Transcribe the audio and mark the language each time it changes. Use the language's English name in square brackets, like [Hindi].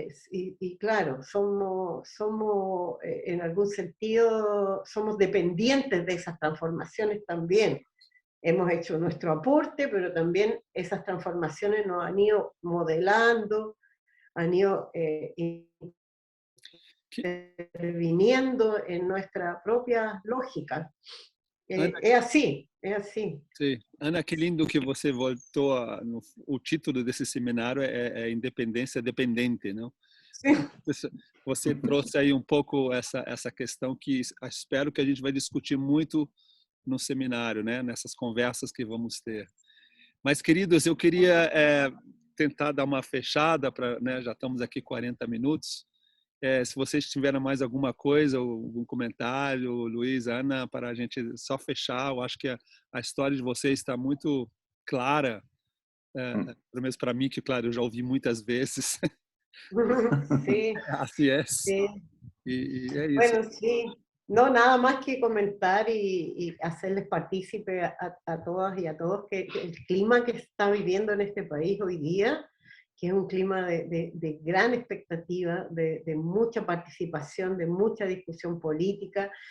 [Spanish] Y claro, somos en algún sentido, somos dependientes de esas transformaciones también. Hemos hecho nuestro aporte, pero también esas transformaciones nos han ido modelando, han ido interviniendo en nuestra propia lógica. [Portuguese] Ana, É assim, é assim. sim. Ana, que lindo que você voltou o título desse seminário é Independência Dependente, não? Sim. Você trouxe aí um pouco essa questão que espero que a gente vai discutir muito no seminário, né? Nessas conversas que vamos ter. Mas, queridos, eu queria tentar dar uma fechada, né? Já estamos aqui 40 minutos. Se vocês tiverem mais alguma coisa, algum comentário, Luiz, Ana, para a gente só fechar, eu acho que a história de vocês está muito clara, pelo menos para mim, que, claro, eu já ouvi muitas vezes. [Spanish] Sí, Así es. sí. Y es eso. Bueno, sí. No, nada más que comentar y hacerles partícipe a todas y a todos que el clima que está viviendo en este país hoy día, que es un clima de gran expectativa, de mucha participación, de mucha discusión política.